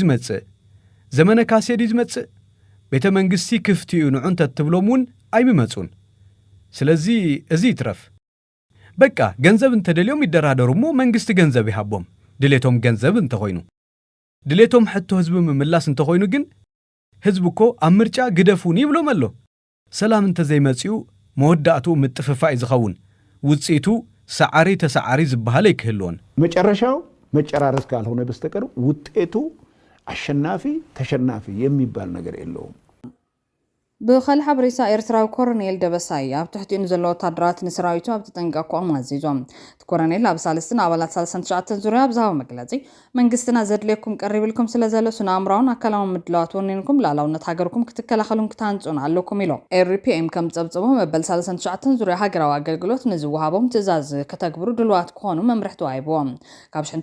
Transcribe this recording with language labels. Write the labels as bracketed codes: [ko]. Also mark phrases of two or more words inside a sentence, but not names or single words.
[ti] ዝመፅእ ዘመነ ካሴድ እዩ ዝመፅእ ቤተ መንግስቲ ክፍቲ እዩ ንዑ እንተትብሎም እውን ኣይምመፁን ስለዚ እዚ ይትረፍ በቃ ገንዘብ እንተደልዮም ይደራደሩ እሞ መንግስቲ ገንዘብ ይሃቦም ድሌቶም ገንዘብ እንተኾይኑ ድሌቶም ሕቶ ህዝቢ ምምላስ እንተኾይኑ ግን ህዝቢ እኮ ኣብ ምርጫ ግደፉን ይብሎም ኣሎ ሰላም እንተዘይመፅኡ መወዳእቱ ምጥፍፋእ ዝኸውን ውፅኢቱ ሰዓሪ ተሰዓሪ ዝበሃል ይክህልዎን [am] መጨረሻው መጨራረስ ካልሆነ በስተቀር ውጤቱ አሸናፊ ተሸናፊ የሚባል ነገር የለውም [ti] ብኸል ሓበሬታ ኤርትራዊ ኮሎኔል ደበሳይ ኣብ ትሕቲኡ ዘሎ ወታደራት ንሰራዊቱ ኣብ ተጠንቀቆም ኣዚዞም እቲ ኮሎኔል ኣብ ሳልስትን ኣባላት 39 ዙርያ ብዛሃብ መግለጺ መንግስትና ዘድልየኩም ቀሪብልኩም ስለዘሎ ስነኣምራውን ኣካላውን ምድላዋት ወኒንኩም ላዕላውነት ሃገርኩም ክትከላኸሉን ክታንጹን ኣለኩም ኢሎም ኤርፒኤም ከም ጸብጽቦ መበል 39 ዙርያ ሃገራዊ ኣገልግሎት ንዝወሃቦም ትእዛዝ ከተግብሩ ድልዋት ክኾኑ መምርሕቲ ዋሂቦም ካብ